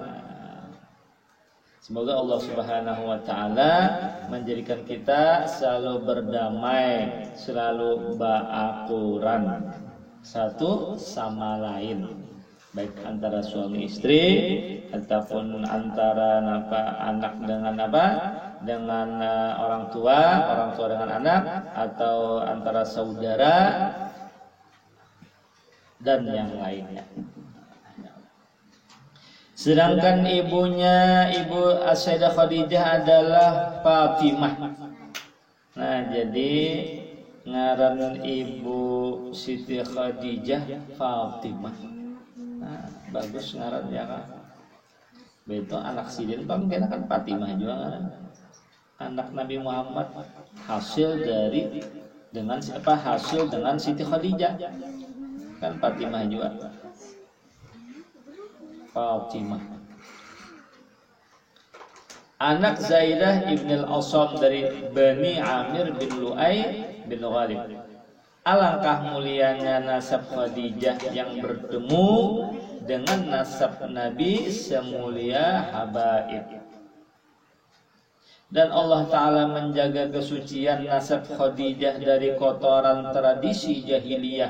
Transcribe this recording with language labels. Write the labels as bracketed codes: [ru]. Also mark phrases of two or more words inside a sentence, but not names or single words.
[id] Semoga Allah [ar] Subhanahu wa taala [id] menjadikan kita selalu berdamai, selalu berakuran satu sama lain, baik antara suami istri ataupun antara anak dengan orang tua dengan anak, atau antara saudara dan yang lainnya. Sedangkan ibunya, Ibu Sayyidah Khadijah adalah Fatimah. [bjn] Nah, jadi ngaran Ibu Siti Khadijah Fatimah. Nah, bagus ngaran ya kan. Beto anak sidin mungkin kan Fatimah juga ngaran. [id] Anak Nabi Muhammad hasil dengan Siti Khadijah. Kan Fatimah juga. Fatimah. Anak Zaidah ibn al-Asam dari Bani Amir bin Lu'ay bin Ghalib. Alangkah mulianya nasab Khadijah yang bertemu dengan nasab Nabi semulia habaib. Dan Allah Ta'ala menjaga kesucian nasab Khadijah dari kotoran tradisi jahiliyah.